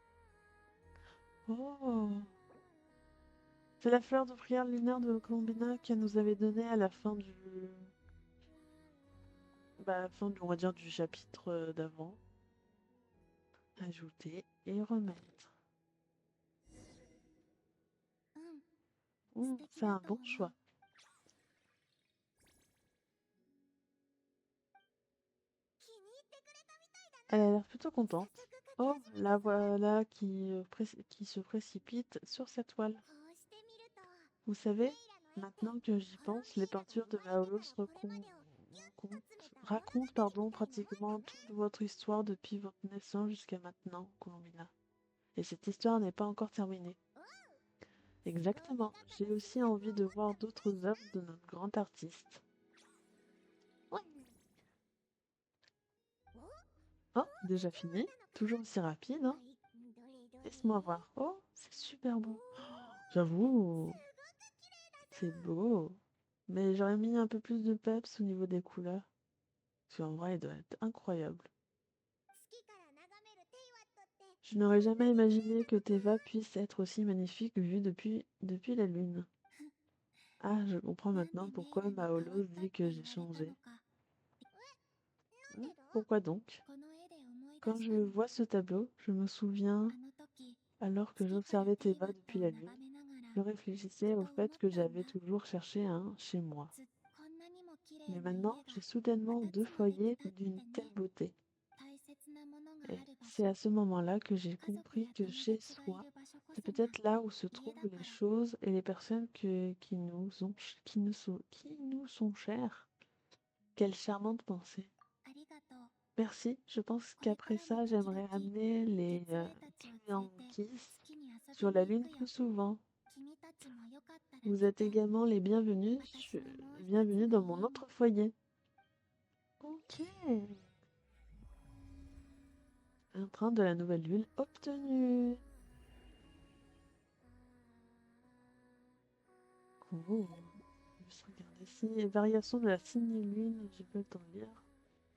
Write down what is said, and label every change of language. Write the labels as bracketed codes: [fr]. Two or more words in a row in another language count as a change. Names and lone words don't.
[fr] Oh! C'est la fleur de prière lunaire de Colombina qu'elle nous avait donnée à la fin on va dire, du chapitre d'avant. Ajouter et remettre. [ja] うん素敵 [fr] C'est [ja] だ [fr] un [ja] と [fr] bon [ja] 思う [fr] choix. [ja] 気に入ってくれたみたいだ [fr] Elle a l'air plutôt [ja] 早 [fr] contente. [ja] 速描き [fr] Oh, [ja] 始め [fr] la [ja] たぞ [fr] voilà qui se précipite sur sa toile. [ja] こうしてみると [fr] Vous [ja] メ [fr] savez, [ja] イラの絵って [fr] maintenant que j'y [ja] コロン [fr] pense, [ja] ビ [fr] les [ja] ーナが [fr] peintures [ja] 生 [fr] de [ja] まれてか [fr] Maolos [ja] らこれまでをギュッと詰めた物語 [fr] racontent [ja] みたいなもんだ [fr] pratiquement [ja] ね [fr] toute votre histoire depuis votre naissance jusqu'à maintenant, Colombina. Et cette histoire n'est pas encore terminée. [ja] そういう見 [fr] Exactement. [ja] 方が [fr] J'ai [ja] でき [fr] aussi [ja] ると [fr] envie de [ja] 思った [fr] voir [ja] んだ [fr] d'autres [ja] よ [fr] œuvres de notre grand artiste. Oh, Oh, déjà fini. Toujours aussi rapide, hein. [ja] はいどれどれ [fr] Laisse-moi voir. Oh, c'est super beau. J'avoue, c'est beau. Mais j'aurais mis un peu plus de peps au niveau des couleurs. Parce qu'en vrai, il doit être incroyable. [ja] 月から眺めるテイワットって [fr] Je n'aurais jamais imaginé que Teva puisse être aussi magnifique vue depuis la lune. Ah, je comprends [ja] なんで [fr] maintenant [ja] メイ [fr] pourquoi [ja] ラに変わ [fr] Maolos [ja] ったっ [fr] dit [ja] て [fr] que [ja] 言 [fr] j'ai [ja] われたの [fr] changé. [ja] かなんでだ [fr] Pourquoi donc? [ja] この絵で思い出 [fr] Quand [ja] し [fr] je [ja] たの [fr] vois ce tableau, je me souviens, [ja] あの時 [fr] alors que [ja] 月から [fr] j'observais [ja] テイワ [fr] Teva [ja] ット [fr] depuis [ja] を [fr] la [ja] 眺 [fr] lune, [ja] めながら [fr] je [ja] ふ [fr] réfléchissais au [ja] と思っ [fr] fait que [ja] たんだ [fr] j'avais toujours cherché un chez moi. [ja] こんなにも綺麗 [fr] Mais [ja] な家 [fr] maintenant, [ja] が [fr] j'ai soudainement [ja] 2 [fr] deux [ja] つもでき [fr] foyers [ja] たって [fr] d'une [ja] ね [fr] telle beauté. [ja] 大切なものが [fr] Et [ja] ある場 [fr] c'est [ja] 所 [fr] à ce moment-là que j'ai [ja] 家族や [fr] compris que [ja] 友 [fr] chez [ja] 達がい [fr] soi, [ja] る場所こ [fr] c'est [ja] そが [fr] peut-être là où se [ja] 家だ [fr] trouvent [ja] か [fr] les [ja] ら [fr] choses et les personnes qui nous sont chères. Quelle charmante pensée. [ja] ありがとう [fr] Merci. Je pense [ja] これか [fr] qu'après [ja] らも [fr] ça, [ja] 時々 [fr] j'aimerais amener les [ja] 月霊たちを連れて [fr] Kiss [ja] 月に遊び [fr] sur la [ja] に行 [fr] Lune [ja] くよ [fr] plus souvent. [ja] 君たちもよかったら [fr] Vous [ja] 来 [fr] êtes [ja] て [fr] également les bienvenus, [ja] 私のもう一つ [fr] bienvenus [ja] の [fr] dans mon [ja] 家に [fr] autre foyer. Ok. Un train de la nouvelle lune obtenu. Cool. Juste regarder ici. Variation de la signe lune, j'ai pas le temps de lire.